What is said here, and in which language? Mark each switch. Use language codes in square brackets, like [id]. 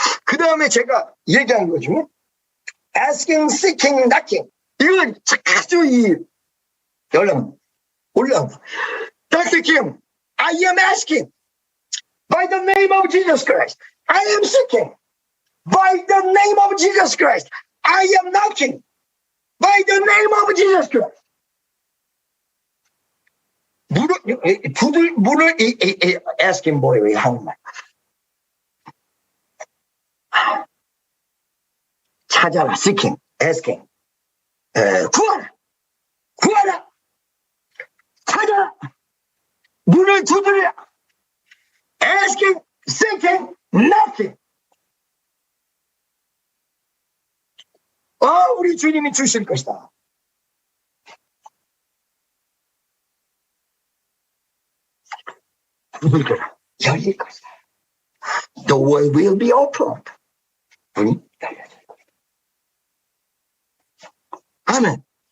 [ko] 그 다음에 제가 얘기한 것 중에 [en] asking, seeking, knocking. [ko] 이건 아주 올라온다. Dr. [en] Kim, I am asking by the name of Jesus Christ. I am seeking by the name of Jesus Christ. I am knocking by the name of Jesus Christ. [ko] 문을 asking 뭐예요? 한국말. 찾아라, [en] seeking, asking. [ko] 구하라. 찾아라. 문을 두드려. [en] Asking, seeking, knocking. [ko] 우리 주님이 주실 것이다. 두들겨라. 열릴 것이다. [en] The way will be opened. [ko] 문이 열려질 것이다. 아멘.